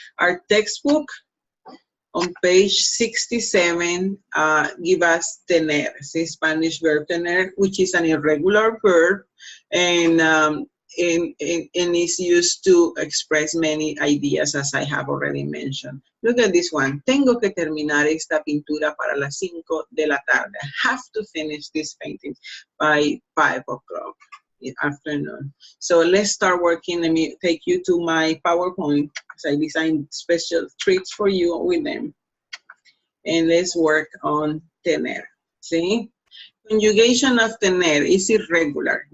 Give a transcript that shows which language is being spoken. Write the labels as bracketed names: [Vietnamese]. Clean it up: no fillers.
[English] Our textbook on page 67 give us tener, the Spanish verb tener, which is an irregular verb, and is used to express many ideas, as I have already mentioned. Look at this one. [Spanish] Tengo que terminar esta pintura para las 5 de la tarde. [English] I have to finish this painting by 5 o'clock in the afternoon. So let's start working. Let me take you to my PowerPoint, because I designed special treats for you with them. And let's work on tener. See? Conjugation of tener is irregular.